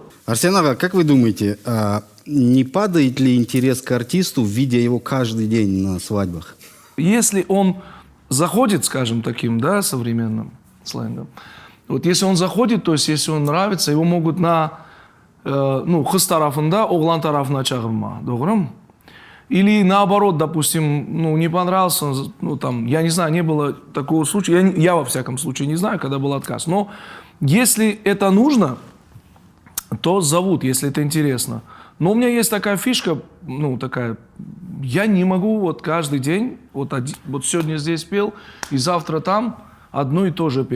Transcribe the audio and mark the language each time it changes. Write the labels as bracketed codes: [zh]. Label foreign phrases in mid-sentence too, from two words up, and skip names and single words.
[ru] Арсен Ага, как вы думаете, не падает ли интерес к артисту, видя его каждый день на свадьбах? Если он заходит, скажем, таким, да, современным сленгом, вот если он заходит, то есть если он нравится, его могут на, [crh] кыз тарафында, оғлан тарафына чағырма, doğru? [ru] Или наоборот, допустим, не понравился, я не знаю, не было такого случая, я во всяком случае не знаю, когда был отказ, но если это нужно, то зовут, если это интересно. Но у меня есть такая фишка, я не могу вот каждый день, вот сегодня здесь пел, и завтра там, одно и то же петь.